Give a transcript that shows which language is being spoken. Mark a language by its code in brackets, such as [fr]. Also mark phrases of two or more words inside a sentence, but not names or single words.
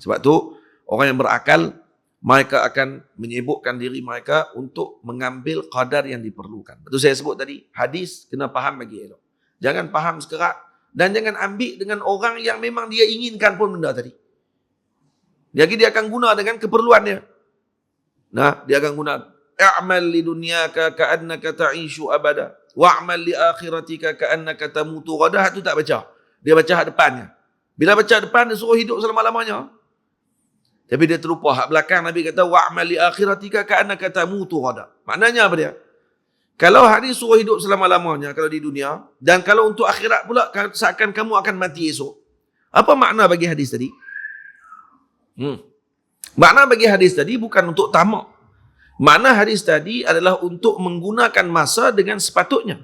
[ms] Sebab tu orang yang berakal mereka akan menyibukkan diri mereka untuk mengambil qadar yang diperlukan. Betul saya sebut tadi, hadis kena faham bagi elok. Jangan faham sekerat dan jangan ambil dengan orang yang memang dia inginkan pun benda tadi. Jadi dia akan guna dengan keperluan dia. Nah, dia akan guna [ar] اعمل لدنياك كأنك تعيش أبدا واعمل لآخرتك كأنك تموت غدا. [ms] Itu tak baca. Dia baca hak depannya. Bila baca depan dia suruh hidup selama-lamanya. Tapi dia terlupa hak belakang. Nabi kata [ar] واعمل لآخرتك كأنك تموت غدا. [ms] Maknanya apa dia? Kalau hari suruh hidup selama-lamanya kalau di dunia, dan kalau untuk akhirat pula seakan kamu akan mati esok. Apa makna bagi hadis tadi? Makna bagi hadis tadi bukan untuk tamak. Makna hadis tadi adalah untuk menggunakan masa dengan sepatutnya.